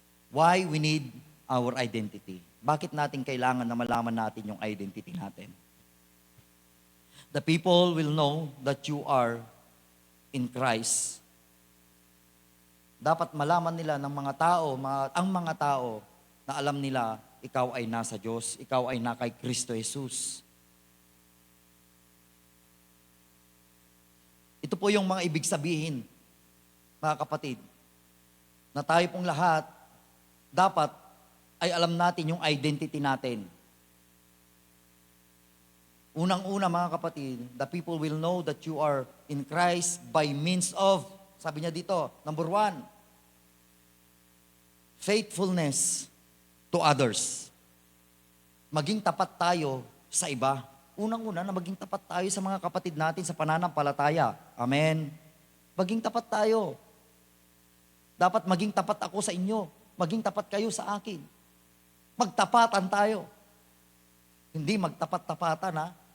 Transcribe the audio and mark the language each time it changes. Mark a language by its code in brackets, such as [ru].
[en] Why we need our identity. [tl] Bakit natin kailangan na malaman natin yung identity natin? [en] The people will know that you are in Christ. [tl] Dapat malaman nila ng mga tao, ang mga tao, na alam nila, ikaw ay nasa Diyos, ikaw ay na kay Kristo Jesus. Ito po yung mga ibig sabihin, mga kapatid, na tayo pong lahat, dapat ay alam natin yung identity natin. Unang-una, mga kapatid, [en] the people will know that you are in Christ by means of, [tl] sabi niya dito, [en] number 1, faithfulness to others. [tl] Maging tapat tayo sa iba. Unang-una na maging tapat tayo sa mga kapatid natin sa pananampalataya. Amen. Maging tapat tayo. Dapat maging tapat ako sa inyo. Maging tapat kayo sa akin. Magtapatan tayo. Hindi magtapat-tapatan, ha?